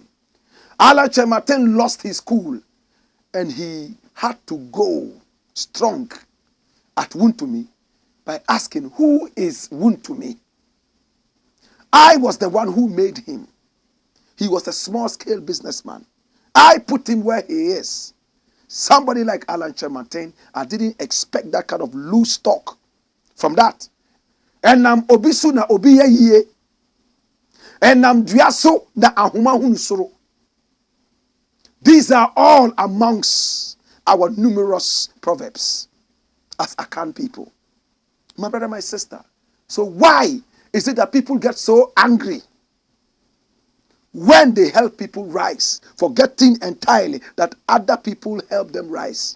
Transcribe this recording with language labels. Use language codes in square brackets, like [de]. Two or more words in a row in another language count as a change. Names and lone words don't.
[en] Alan Kyerematen lost his cool and he had to go strong at Wontumi by asking, who is Wontumi? I was the one who made him. He was a small-scale businessman. I put him where he is. Somebody like Alan Kyerematen, I didn't expect that kind of loose talk from that. [ak] Enam obisu na obiye ye. Enam duaso na ahuma hunsoro. [en] These are all amongst our numerous proverbs as Akan people. My brother, my sister. So why is it that people get so angry when they help people rise, forgetting entirely that other people help them rise?